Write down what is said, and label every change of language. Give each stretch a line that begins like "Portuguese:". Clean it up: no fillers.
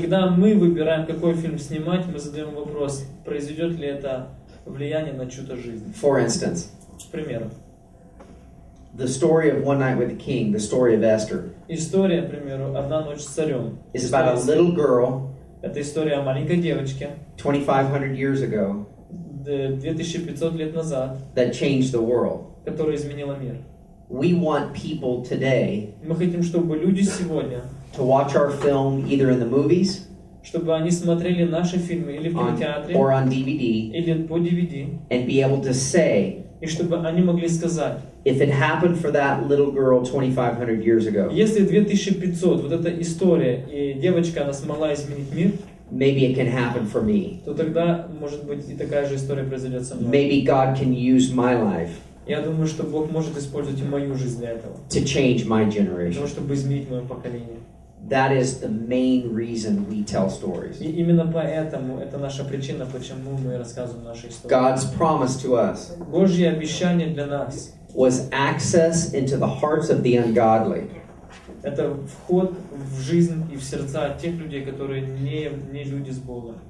Russian: Когда мы выбираем, какой фильм снимать, мы задаем вопрос, произведет ли это влияние на чью-то жизнь.
English: For instance,
Russian: К примеру.
English: The story of One Night with the King, the story of Esther,
Russian: История, к примеру, «Одна ночь с царем».
English: is about a little girl
Russian: Это история о маленькой девочке
English: 2,500 years ago
Russian: 2500 лет назад,
English: that changed the world.
Russian: которая изменила мир.
English: We want people today
Russian: Мы хотим, чтобы люди сегодня,
English: to watch our film either in the movies
Russian: чтобы они смотрели наши фильмы или в кинотеатре,
English: or on DVD
Russian: или по DVD,
English: and be able to say,
Russian: и чтобы они могли сказать,
English: if it happened for that little girl 2,500 years ago,
Russian: если 2500, вот эта история, и девочка, она смогла изменить мир,
English: maybe it can happen for me.
Russian: то тогда, может быть, и такая же история произойдет со мной.
English: Maybe God can use my life
Russian: Я думаю, что Бог может использовать и мою жизнь для этого,
English: to change my
Russian: для того,
English: generation.
Russian: чтобы изменить мое поколение.
English: That is the main reason we tell stories.
Russian: И именно поэтому это наша причина, почему мы рассказываем наши истории.
English: God's promise to us
Russian: Божье обещание для нас
English: was access into the hearts of the ungodly.
Russian: это вход в жизнь и в сердца тех людей, которые не люди с Богом.